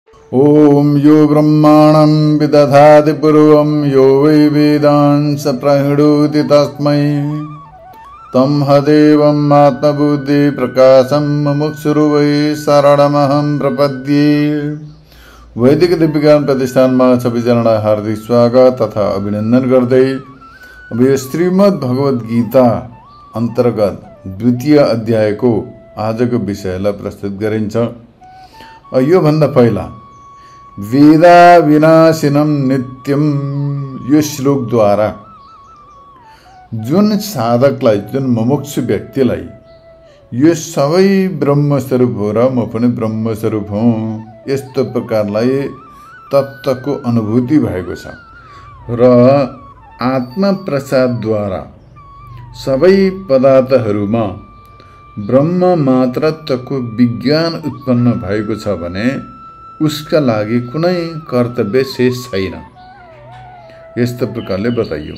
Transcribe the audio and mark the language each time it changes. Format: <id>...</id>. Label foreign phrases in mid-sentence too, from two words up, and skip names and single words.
<sa>ओम यो ब्रह्माणं विदधाति पूर्वं यो वै वेदांस प्रहिणोति तस्मै तमहदेवम् आत्मबुद्धि प्रकाशं मुमुक्षुरु वै शरणमहं प्रपद्ये।</sa> <ne>वैदिक दिव्यज्ञान प्रतिष्ठानमा सबैजनालाई हार्दिक स्वागत तथा अभिनन्दन गर्दै अब यो श्रीमद् भगवत गीता अन्तर्गत द्वितीय अध्यायको आजको विषयलाई प्रस्तुत गरिन्छ। यो भन्दा पहिला</ne> <sa>वेदा विनाशिनम नित्यम</sa> <ne>यो श्लोकद्वारा जुन साधकलाई, जुन मुमुक्षु व्यक्तिलाई यो सबै ब्रह्मस्वरूप हो र म पनि ब्रह्मस्वरूप हुँ यस्तो प्रकारलाई तत्त्वको अनुभूति भएको छ र आत्मा प्रसादद्वारा सबै पदार्थहरूमा ब्रह्म मात्रत्वको विज्ञान उत्पन्न भएको छ भने उसका लागि कुनै कर्तव्य शेष छैन, यस्तो प्रकारले बताइयो।</ne>